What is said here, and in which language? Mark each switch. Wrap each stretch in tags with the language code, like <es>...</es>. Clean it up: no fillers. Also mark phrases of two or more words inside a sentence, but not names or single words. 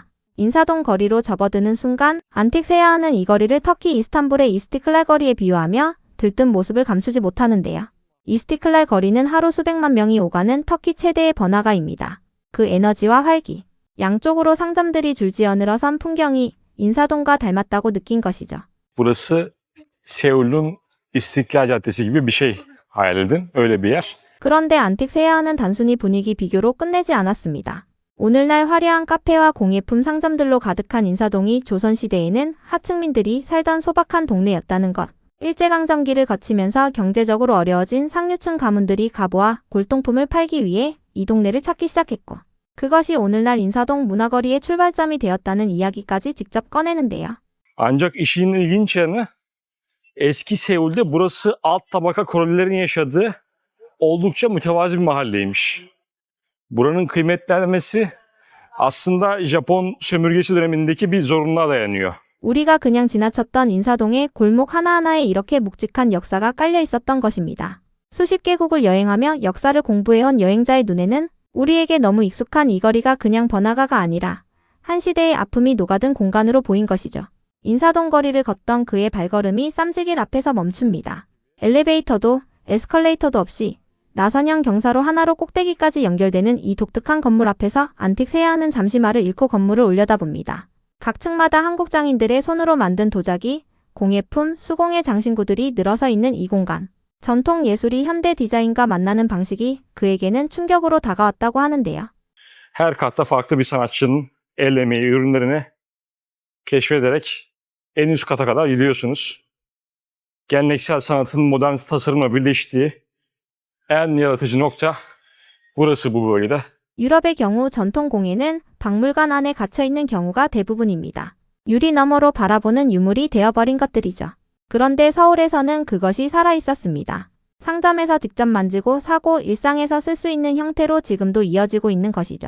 <ko>인사동 거리로 접어드는 순간 안틱 세야흐는 이 거리를 터키 이스탄불의 이스티클랄 거리에 비유하며 들뜬 모습을 감추지 못하는데요. 이스티클랄 거리는 하루 수백만 명이 오가는 터키 최대의 번화가입니다. 그 에너지와 활기, 양쪽으로 상점들이 줄지어 늘어선 풍경이 인사동과 닮았다고 느낀 것이죠.</ko> <tr>Burası Seul'ün İstiklal Caddesi gibi bir şey hayal edin. Öyle bir yer.</tr> <ko>그런데 안틱 세야흐는 단순히 분위기 비교로 끝내지 않았습니다. 오늘날 화려한 카페와 공예품 상점들로 가득한 인사동이 조선시대에는 하층민들이 살던 소박한 동네였다는 것. 일제강점기를 거치면서 경제적으로 어려워진 상류층 가문들이 갑오와 골동품을 팔기 위해 이 동네를 찾기 시작했고, 그것이 오늘날 인사동 문화거리의 출발점이 되었다는 이야기까지 직접 꺼내는데요.</ko> <tr>Ancak işin ilginç yanı eski Seul'de burası alt tabaka Korelilerin yaşadığı oldukça mütevazi bir mahalleymiş. Buranın kıymetlenmesi aslında Japon sömürgesi dönemindeki bir zorunluluğa dayanıyor.</tr> <ko>우리가 그냥 지나쳤던 인사동의 골목 하나하나에 이렇게 묵직한 역사가 깔려 있었던 것입니다. 수십 개국을 여행하며 역사를 공부해온 여행자의 눈에는 우리에게 너무 익숙한 이 거리가 그냥 번화가가 아니라 한 시대의 아픔이 녹아든 공간으로 보인 것이죠. 인사동 거리를 걷던 그의 발걸음이 쌈지길 앞에서 멈춥니다. 엘리베이터도 에스컬레이터도 없이 나선형 경사로 하나로 꼭대기까지 연결되는 이 독특한 건물 앞에서 안틱 세야흐는 잠시 말을 잃고 건물을 올려다봅니다. 각 층마다 한국 장인들의 손으로 만든 도자기, 공예품, 수공예 장신구들이 늘어서 있는 이 공간. 전통 예술이 현대 디자인과 만나는 방식이 그에게는 충격으로 다가왔다고 하는데요.</ko> <tr>Her katta farklı bir sanatçının el emeği ürünlerini keşfederek en üst kata kadar gidiyorsunuz. Geleneksel sanatın modern tasarımla birleştiği en yaratıcı nokta burası bu bölgede.</tr> <ko>유럽의 경우 전통 공예는 박물관 안에 갇혀있는 경우가 대부분입니다. 유리 너머로 바라보는 유물이 되어버린 것들이죠. 그런데 서울에서는 그것이 살아있었습니다. 상점에서 직접 만지고 사고 일상에서 쓸 수 있는 형태로 지금도 이어지고 있는 것이죠.</ko>